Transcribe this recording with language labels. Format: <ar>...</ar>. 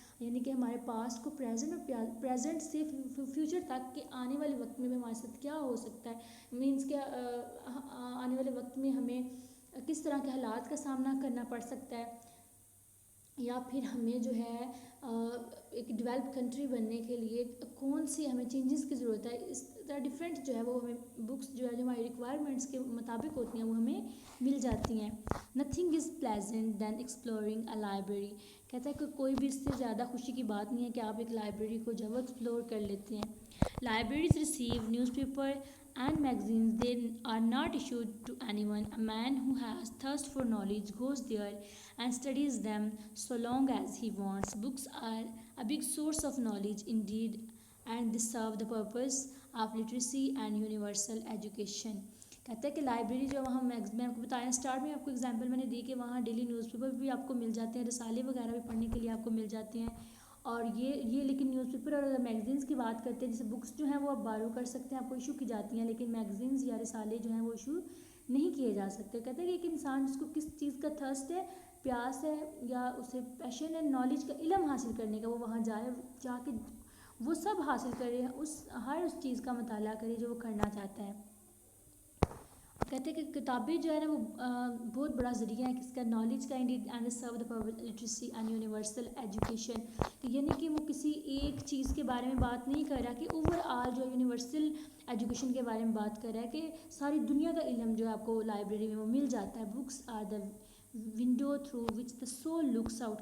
<ur>یعنی کہ ہمارے پاسٹ کو پریزنٹ سے فیوچر تک کہ آنے والے وقت میں ہمارے ساتھ کیا ہو سکتا ہے، مینس کہ آنے والے وقت میں ہمیں کس طرح کے حالات کا سامنا کرنا پڑ سکتا ہے، یا پھر ہمیں جو ہے ایک ڈیولپ کنٹری بننے کے لیے کون سی ہمیں چینجز کی ضرورت ہے. اس طرح ڈفرینٹ جو ہے وہ ہمیں بکس جو ہے جو ہماری ریکوائرمنٹس کے مطابق ہوتی ہیں وہ ہمیں مل جاتی ہیں.</ur> <en>Nothing is pleasant than exploring a library.</en> <ur>کہتا ہے کہ کوئی بھی اس سے زیادہ خوشی کی بات نہیں ہے کہ آپ ایک لائبریری کو جب ایکسپلور کر لیتے ہیں.</ur> <en>Libraries receive newspaper and magazines. They are not issued to anyone. A man who has thirst for knowledge goes there and studies them so long as he wants. Books are a big source of knowledge indeed, and they serve the purpose of literacy and universal education.</en> <ur>کہتا ہے کہ library جو وہاں میں آپ کو بتایا start میں آپ کو ایگزامپل میں نے دی کہ وہاں ڈیلی نیوز پیپر بھی آپ کو مل جاتے ہیں، رسالے وغیرہ بھی پڑھنے کے لیے آپ کو مل جاتے ہیں. اور یہ لیکن نیوز پیپر اور میگزینس کی بات کرتے ہیں، جیسے بکس جو ہیں وہ آپ بارو کر سکتے ہیں، آپ کو ایشو کی جاتی ہیں، لیکن میگزینس یا رسالے جو ہیں وہ ایشو نہیں کیے جا سکتے. کہتے ہیں کہ ایک انسان جس کو کس چیز کا تھرسٹ ہے، پیاس ہے، یا اسے پیشن ہے نالج کا، علم حاصل کرنے کا، وہ وہاں جائے، جا کے وہ سب حاصل کرے، ہر اس چیز کا مطالعہ کرے جو وہ کرنا چاہتا ہے. کہتے ہیں کہ کتابیں جو ہے نا وہ بہت بڑا ذریعہ ہے کس کا، نالج کا،</ur> <en>And serve the literacy and universal education.</en> <ur>یعنی کہ وہ کسی ایک چیز کے بارے میں بات نہیں کر رہا، کہ اوور آل جو یونیورسل ایجوکیشن کے بارے میں بات کر رہا ہے، کہ ساری دنیا کا علم جو ہے آپ کو لائبریری میں وہ مل جاتا ہے.</ur> <en>Books are the window through which the soul looks out.</en>